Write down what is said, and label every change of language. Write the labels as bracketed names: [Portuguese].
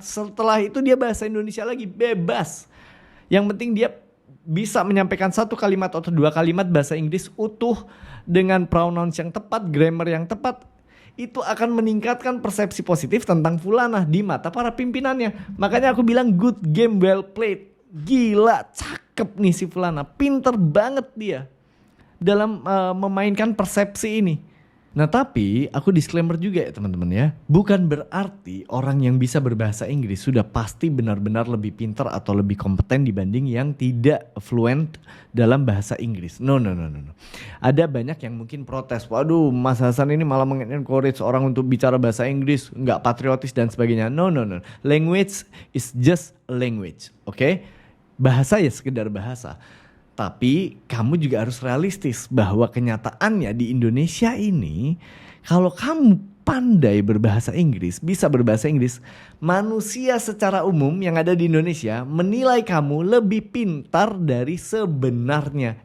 [Indonesian] Setelah itu dia bahasa Indonesia lagi, bebas. Yang penting dia bisa menyampaikan 1 kalimat atau 2 kalimat bahasa Inggris utuh dengan pronouns yang tepat, grammar yang tepat. Itu akan meningkatkan persepsi positif tentang Fulana di mata para pimpinannya. Makanya aku bilang [English] good game well played. [Indonesian] Gila, cakep nih si Fulana. Pinter banget dia dalam memainkan persepsi ini. Nah tapi aku disclaimer juga ya teman-teman ya. Bukan berarti orang yang bisa berbahasa Inggris sudah pasti benar-benar lebih pintar atau lebih kompeten dibanding yang tidak fluent dalam bahasa Inggris. [English] No. [Indonesian] Ada banyak yang mungkin protes. Waduh, Mas Hasan ini malah mengencourage orang untuk bicara bahasa Inggris, nggak patriotis dan sebagainya. [English] No. Language is just language, oke? [Indonesian] Bahasa ya sekedar bahasa. Tapi kamu juga harus realistis bahwa kenyataannya di Indonesia ini, kalau kamu pandai berbahasa Inggris, bisa berbahasa Inggris, manusia secara umum yang ada di Indonesia menilai kamu lebih pintar dari sebenarnya.